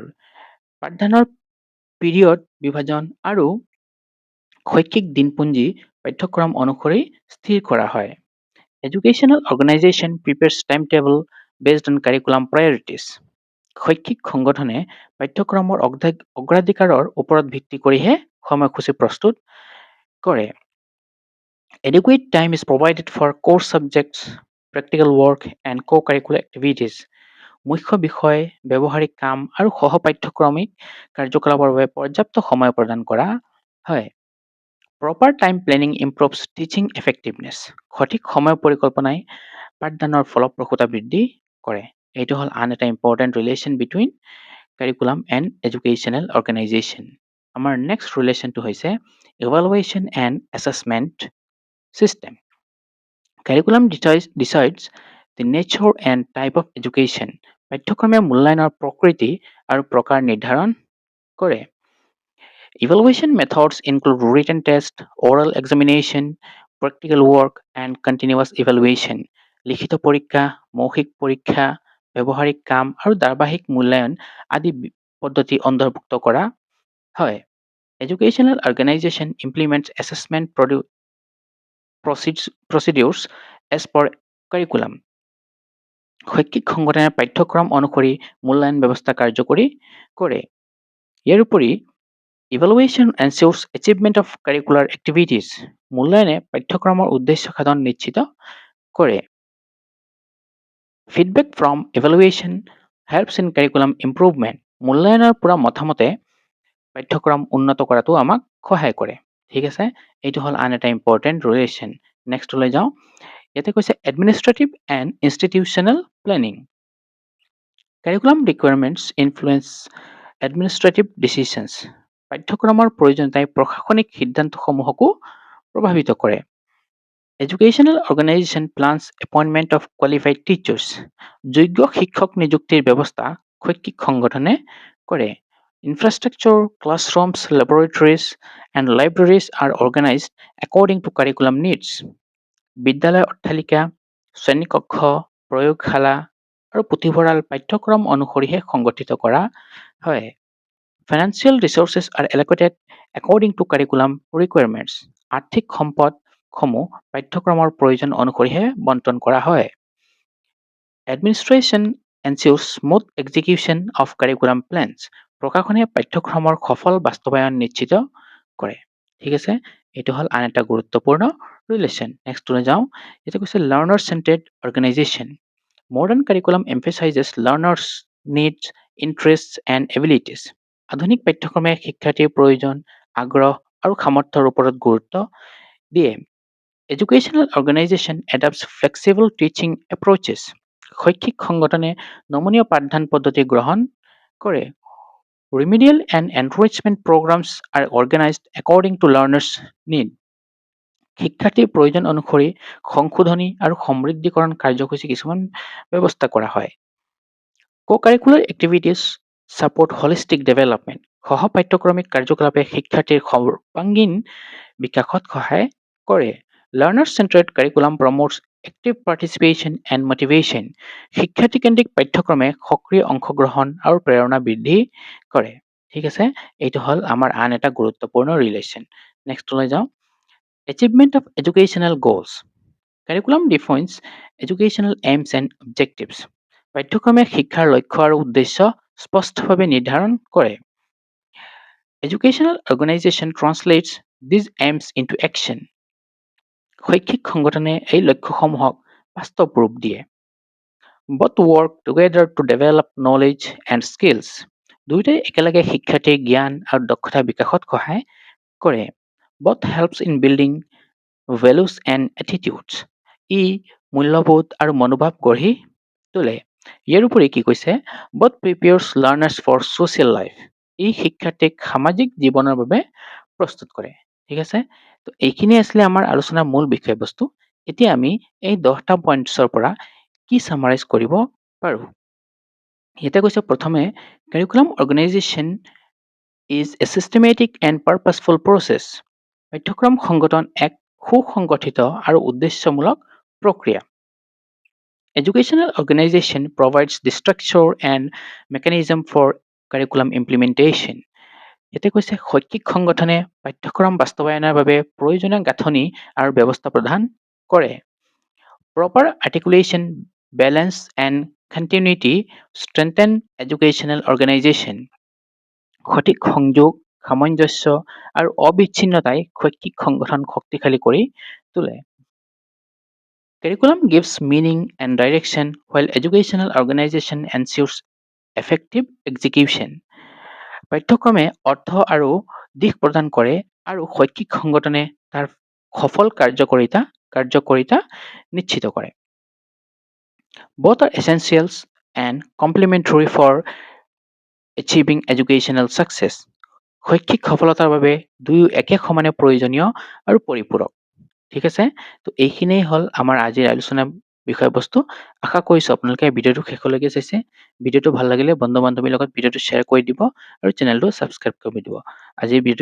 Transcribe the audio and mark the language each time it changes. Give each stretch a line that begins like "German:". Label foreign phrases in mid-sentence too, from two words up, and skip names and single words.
Assamese: পাঠদানৰ পিৰিয়ড বিভাজন আৰু শৈক্ষিক দিনপুঞ্জী পাঠ্যক্ৰম অনুসৰি স্থিৰ কৰা হয়।
English: educational organization prepares time table based on curriculum priorities.
Assamese: শৈক্ষিক সংগঠনে পাঠ্যক্ৰমৰ অগ্ৰাধিকাৰৰ ওপৰত ভিত্তি কৰিহে সময়সূচী প্ৰস্তুত কৰে।
English: Adequate time is provided for core subjects, practical work, and co-curricular activities.
Assamese: মুখ্য বিষয়, ব্যৱহাৰিক কাম আৰু সহ-পাঠ্যক্ৰমিক কাৰ্যকলাপৰ বাবে পৰ্যাপ্ত সময় প্ৰদান কৰা হয়।
English: Proper time planning improves teaching effectiveness.
Assamese: সঠিক সময় পৰিকল্পনাই পাঠদানৰ ফলপ্ৰসূতা বৃদ্ধি কৰে। এইটো হ'ল আন এটা
English: important relation between curriculum and educational organization.
Assamese: আমাৰ নেক্সট ৰিলেশ্যনটো হৈছে
English: evaluation and assessment system. Curriculum decides the nature and type of education.
Assamese: পাঠ্যক্ৰমে মূল্যায়নৰ প্ৰকৃতি আৰু প্ৰকাৰ নিৰ্ধাৰণ কৰে।
English: Evaluation methods include written test, oral examination, practical work, and continuous evaluation.
Assamese: লিখিত পৰীক্ষা, মৌখিক পৰীক্ষা, ব্যৱহাৰিক কাম আৰু ধাৰাবাহিক মূল্যায়ন আদি পদ্ধতি অন্তৰ্ভুক্ত কৰা হয়।
English: Educational organization implements assessment procedures as per curriculum.
Assamese: শৈক্ষিক সংগঠনে পাঠ্যক্ৰম অনুসৰি মূল্যায়ন ব্যৱস্থা কাৰ্যকৰী কৰে। ইয়াৰ উপৰি
English: evaluation ensures achievement of curricular activities.
Assamese: মূল্যায়নে পাঠ্যক্ৰমৰ উদ্দেশ্য সাধন নিশ্চিত কৰে।
English: Feedback from evaluation helps in curriculum improvement.
Assamese: মূল্যায়নৰ পৰা মতামতে পাঠ্যক্ৰম উন্নত কৰাটো আমাক সহায় কৰে। ঠিক আছে? এইটো হ'ল আন এটা ইম্পৰ্টেণ্ট ৰিলেশ্যন। নেক্সটলৈ যাওঁ। ইয়াতে কৈছে
English: administrative and institutional planning. Curriculum requirements influence administrative decisions
Assamese: পাঠ্যক্ৰমৰ প্ৰয়োজনীয়তাই প্ৰশাসনিক সিদ্ধান্তসমূহকো প্ৰভাৱিত কৰে।
English: educational organization plans appointment of qualified teachers
Assamese: যোগ্য শিক্ষক নিযুক্তিৰ ব্যৱস্থা শৈক্ষিক সংগঠনে কৰে।
English: Infrastructure, classrooms, laboratories, and libraries are organized according to curriculum needs.
Assamese: বিদ্যালয় অট্টালিকা, শ্ৰেণীকক্ষ, প্ৰয়োগশালা আৰু পুথিভঁৰাল পাঠ্যক্ৰম অনুসৰিহে সংগঠিত কৰা হয়।
English: Financial resources are allocated according to curriculum requirements.
Assamese: আৰ্থিক সম্পদসমূহ পাঠ্যক্ৰমৰ প্ৰয়োজন অনুসৰিহে বণ্টন কৰা হয়।
English: Administration ensures smooth execution of curriculum plans.
Assamese: প্ৰশাসনে পাঠ্যক্ৰমৰ সফল বাস্তৱায়ন নিশ্চিত কৰে। ঠিক আছে, এইটো হ'ল আন এটা গুৰুত্বপূৰ্ণ ৰিলেশ্যন। নেক্সটলৈ যাওঁ। এতিয়া কৈছে
English: learner centered organization. Modern curriculum emphasizes learners needs, interests and abilities.
Assamese: আধুনিক পাঠ্যক্ৰমে শিক্ষাৰ্থীৰ প্ৰয়োজন, আগ্ৰহ আৰু সামৰ্থ্যৰ ওপৰত গুৰুত্ব দিয়ে।
English: educational organization adopts flexible teaching approaches.
Assamese: শৈক্ষিক সংগঠনে নমনীয় পাঠদান পদ্ধতি গ্ৰহণ কৰে।
English: Remedial and enrichment programs are organized according to learners' need.
Assamese: শিক্ষাৰ্থীৰ প্ৰয়োজন অনুসৰি সংশোধনী আৰু সমৃদ্ধিকৰণ কাৰ্যসূচী কিছুমান ব্যৱস্থা কৰা হয়।
English: Co-curricular activities support holistic development.
Assamese: সহ পাঠ্যক্ৰমিক কাৰ্যকলাপে শিক্ষাৰ্থীৰ সৰ্বাংগীন বিকাশত সহায় কৰে।
English: Learner-centered curriculum promotes active participation and motivation.
Assamese: শিক্ষাৰ্থীকেন্দ্ৰিক পাঠ্যক্ৰমে সক্ৰিয় অংশগ্ৰহণ আৰু প্ৰেৰণা বৃদ্ধি কৰে। ঠিক আছে, এইটো হ'ল আমাৰ আন এটা গুৰুত্বপূৰ্ণ ৰিলেশ্যন। নেক্সটলৈ যাওঁ।
English: Achievement of educational goals. Curriculum defines educational aims and objectives.
Assamese: পাঠ্যক্ৰমে শিক্ষাৰ লক্ষ্য আৰু উদ্দেশ্য স্পষ্টভাৱে নিৰ্ধাৰণ কৰে।
English: Educational organization translates these aims into action.
Assamese: শৈক্ষিক সংগঠনে এই লক্ষ্যসমূহক বাস্তৱ ৰূপ দিয়ে।
English: Both work together to develop knowledge and skills.
Assamese: দুয়োটাই একেলগে শিক্ষাৰ্থীৰ জ্ঞান আৰু দক্ষতা বিকাশত সহায় কৰে।
English: Both helps in building values and attitudes.
Assamese: ই মূল্যবোধ আৰু মনোভাৱ গঢ়ি তোলে। ইয়াৰ উপৰি কি কৈছে?
English: Both prepares learners for social life.
Assamese: ই শিক্ষাৰ্থীক সামাজিক জীৱনৰ বাবে প্ৰস্তুত কৰে। ঠিক আছে, তো এইখিনি আছিলে আমাৰ আলোচনাৰ মূল বিষয়বস্তু। এতিয়া আমি এই 10টা পইণ্টছৰ পৰা কি সামাৰাইজ কৰিব পাৰোঁ। এতিয়া কৈছে প্ৰথমে
English: curriculum organization is a systematic and purposeful process.
Assamese: পাঠ্যক্ৰম সংগঠন এক সুসংগঠিত আৰু উদ্দেশ্যমূলক প্ৰক্ৰিয়া।
English: Educational organization provides the structure and mechanism for curriculum implementation.
Assamese: এতিয়া কৈছে শৈক্ষিক সংগঠনে পাঠ্যক্ৰম বাস্তৱায়নৰ বাবে প্ৰয়োজনীয় গাঁথনি আৰু ব্যৱস্থা প্ৰদান কৰে।
English: Proper articulation, balance and continuity strengthen educational organization.
Assamese: সঠিক সংযোগ, সামঞ্জস্য আৰু অবিচ্ছিন্নতাই শৈক্ষিক সংগঠন শক্তিশালী কৰি তোলে।
English: Curriculum gives meaning and direction while educational organization ensures effective execution.
Assamese: পাঠ্যক্ৰমে অৰ্থ আৰু দিশ প্ৰদান কৰে আৰু শৈক্ষিক সংগঠনে তাৰ সফল কাৰ্যকৰীতা নিশ্চিত কৰে।
English: Both are essentials and complementary for achieving educational success.
Assamese: শৈক্ষিক সফলতাৰ বাবে দুয়ো একে সমানে প্ৰয়োজনীয় আৰু পৰিপূৰক। ঠিক আছে, তো এইখিনিয়ে হ'ল আমাৰ আজিৰ আলোচনা বিষয়বস্তু। আশা কৰিছোঁ আপোনালোকে ভিডিঅ'টো শেষলৈকে চাইছে। ভিডিঅ'টো ভাল লাগিলে বন্ধু বান্ধৱীৰ লগত ভিডিঅ'টো শ্বেয়াৰ কৰি দিব আৰু চেনেলটো ছাবস্ক্ৰাইব কৰি দিব।